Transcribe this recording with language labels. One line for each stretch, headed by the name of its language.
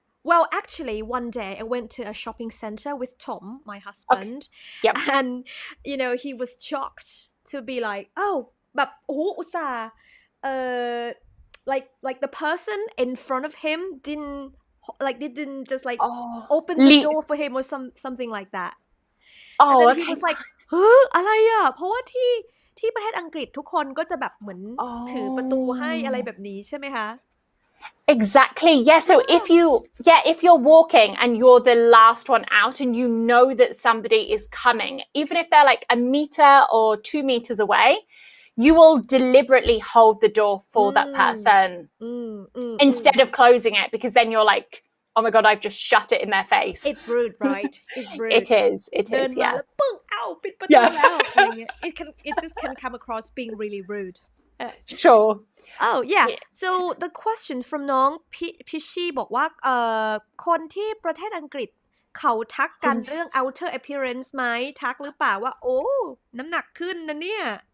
English: Well, actually, one day I went to a shopping center with Tom, my husband, and you know he was shocked to be like, oh,
Thai: แบบโอ้โหอุตส่าห์
English: like the person in front of him didn't just like open the door for him or something like that.
Thai: And then he was like เฮ้ออะไรอ่ะเพราะว่าที่ประเทศอังกฤษทุกคนก็จะแบบเหมือนถือประตูให้อะไรแบบนี้ใช่ไหมคะ
English: Exactly. Yeah. So if you're walking and you're the last one out and you know that somebody is coming, even if they're like a meter or 2 meters away, you will deliberately hold the door for that person instead of closing it, because then you're like, oh my God, I've just shut it in their face. It's rude, right? It's rude. It is. Yeah.
Thai: แล้วปึ้งอ้าวปิดประตูแล้วอะไรเงี้ย
English: it just can come across being really rude. Sure. Oh yeah.
Thai: So the question from น้องพิชชี่บอกว่าคนที่ประเทศอังกฤษเขาทักกันเรื่อง outer appearance ไหมทักหรือเปล่าว่าโอ้น้ำหนักขึ้นนะเนี่ย